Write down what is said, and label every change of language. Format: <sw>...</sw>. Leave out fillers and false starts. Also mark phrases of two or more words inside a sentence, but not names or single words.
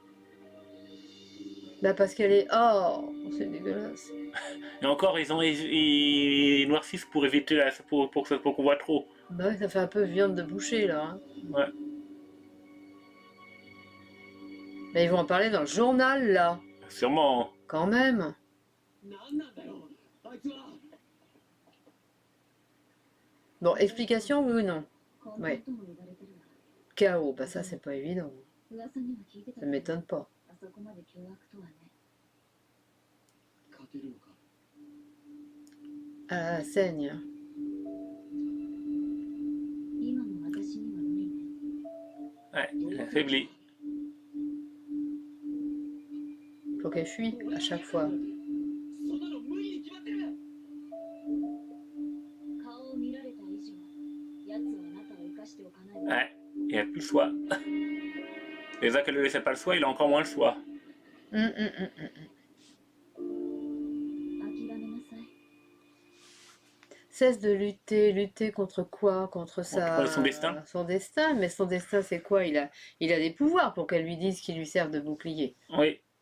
<fr>Là, parce qu'elle est... Oh, c'est dégueulasse. Et encore, ils noircissent pour éviter pour qu'on voit trop. Bah ouais, ça fait un peu viande de boucher, là. Hein. Ouais. Mais ils vont en parler dans le journal, là. Sûrement. Quand même.</fr> <ja>なんなんだよあいつは</ja> <fr>Bon, explication, oui ou non?</fr> <ja>こんなことも言われてるわ。</ja> <fr>Chaos, bah ça, c'est pas évident.</fr> <ja>噂には聞いてた</ja> <fr>Ça</fr> <ja>けど</ja> <fr>m'étonne pas.</fr> <ja>あそこまで凶悪とはね。勝てるのか</ja> <fr>Ah, elle saigne.</fr> <ja>今も私には無理ね。</ja> <fr>Ouais, il est affaibli. Faut qu'elle fuit à chaque fois.</fr> <ja>そんなの無理に決まってる顔を見られた以上、奴はあなたを生かしておかないわ。</ja> <fr>Ouais, il a plus le choix. Déjà qu'elle ne laissait pas le choix, il a encore moins le choix. Acquis la menace. Cesse de lutter contre quoi? Contre son destin. Son destin, mais son destin c'est quoi? Il a des pouvoirs pour qu'elle lui dise qu'ils lui servent de bouclier.</fr>